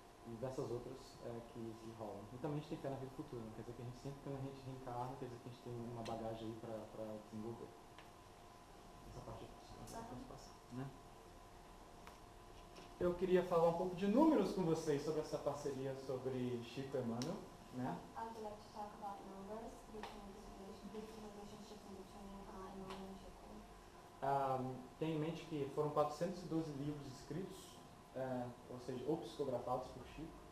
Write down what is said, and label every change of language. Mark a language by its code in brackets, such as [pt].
[pt] diversas outras que rolam. E também a gente tem fé na vida futura, não quer dizer que a gente sempre, quando a gente reencarna, quer dizer que a gente tem uma bagagem aí para desenvolver. Essa parte eu posso passar, né? Eu queria falar um pouco de números com vocês sobre essa parceria sobre Chico e Emmanuel, né? [en] I would like to talk about numbers between this relationship between Emmanuel and Chico. [pt] Tenha em mente que foram 412 livros escritos, ou seja, ou psicografados por Chico.